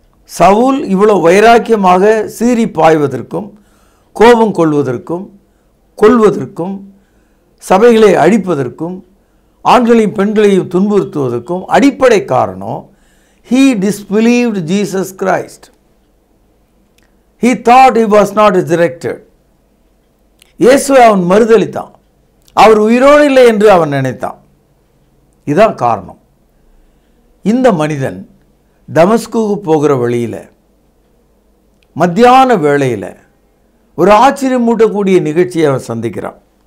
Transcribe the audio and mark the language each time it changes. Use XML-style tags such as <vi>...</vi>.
<ta>சவுல் இவ்வளவு வைராக்கியமாக சீறி பாய்வதற்கும் கோபம் கொள்வதற்கும் சபைகளை அழிப்பதற்கும் ஆண்களையும் பெண்களையும் துன்புறுத்துவதற்கும் அடிப்படை காரணம்,</ta> <en>he disbelieved Jesus Christ. He thought he was not resurrected.</en> <ta>இயேசுவை அவன் மறுதலித்தான். அவர் உயிரோடு இல்லை என்று அவன் நினைத்தான். இதுதான் காரணம். இந்த மனிதன் தமஸ்குக்கு போகிற வழியில் மத்தியான வேளையில் ஒரு ஆச்சரியமூட்டக்கூடிய நிகழ்ச்சியை அவன் சந்திக்கிறான்.</ta>